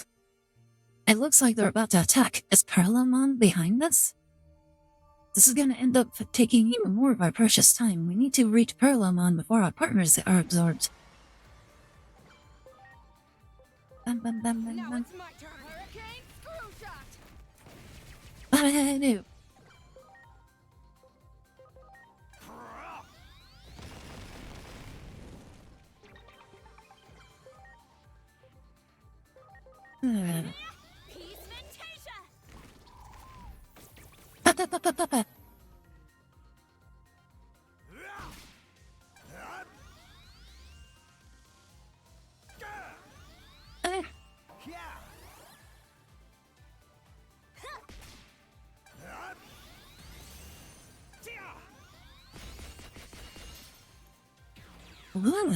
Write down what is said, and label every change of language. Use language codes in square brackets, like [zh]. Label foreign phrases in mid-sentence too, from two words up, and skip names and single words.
[en] It looks like they're about to attack. Is Parallelmon behind us? This is gonna end up taking even more of our precious time. We need to reach Parallelmon before our partners are absorbed. Bam, bam, bam, bam, Now bam. it's my turn. Hurricane screw shot. Ba-da-do. Peacementation. Ba-ba-ba-ba-ba. Uh, ooh.